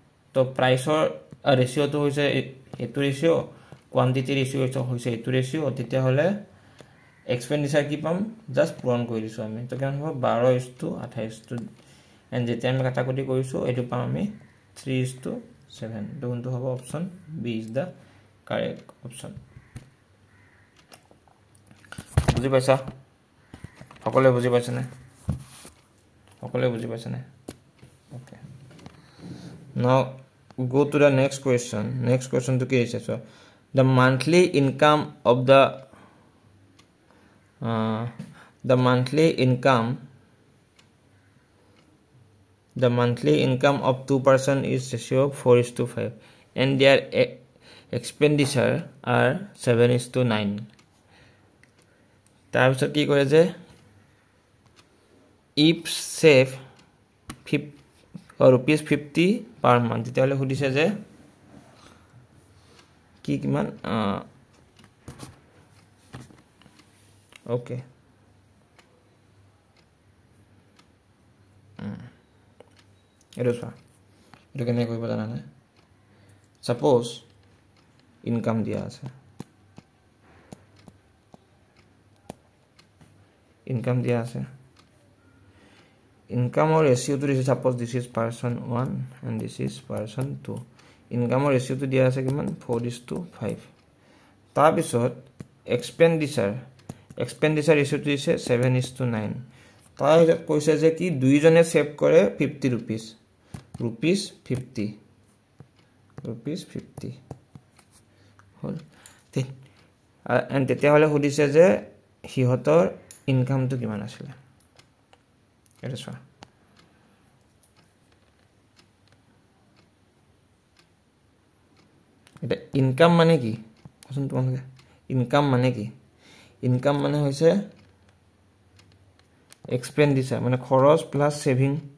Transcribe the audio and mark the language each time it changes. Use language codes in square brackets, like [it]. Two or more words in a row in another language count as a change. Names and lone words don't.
[as] তো প্ৰাইচৰ ৰেচিঅ'টো হৈছে এইটো ৰেচিঅ' [en] quantity ratio' [as] হৈছে এইটো ৰেচিঅ' তেতিয়াহ'লে এক্সপেণ্ডিচাৰ কি পাম জাষ্ট পূৰণ কৰি দিছোঁ আমি তো কিমান হ'ব 12:28 এণ্ড যেতিয়া আমি কাটাকুটি কৰিছোঁ এইটো পাম আমি 3:7 তো কোনটো হ'ব [en] option B is the correct option [as] বুজি পাইছা সকলোৱে বুজি পাইছেনে [en] okay now go to the next question to [as] কি আছে [en] so the monthly income of the monthly income of two person is ratio 4:5 and their expenditure are 7:9 [as] তাৰপিছত কি কৰে যে [en] if save rupees 50 per month [as] তেতিয়াহ'লে সুধিছে যে কি কিমান okay এইটো চোৱা এইটো কেনেকৈ কৰিব জানা নাই suppose ইনকাম দিয়া আছে ইনকামৰ ৰেচিঅ'টো দিছে [en] suppose this is person 1 and this is person 2 [as] ইনকামৰ ৰেচিঅ'টো দিয়া আছে কিমান 4:5 তাৰপিছত এক্সপেণ্ডিচাৰ ৰেচিঅ'টো দিছে 7:9 তাৰপিছত কৈছে যে কি দুইজনে সেভ কৰে [en] 50 rupees 50 [as] হল এণ্ড তেতিয়াহ'লে সুধিছে যে সিহঁতৰ ইনকামটো কিমান আছিলে এটা চোৱা এটা ইনকাম মানে কি কোন তোমালোকে ইনকাম মানে কি ইনকাম মানে হৈছে এক্সপেণ্ডিচাৰ মানে খৰচ [en] plus saving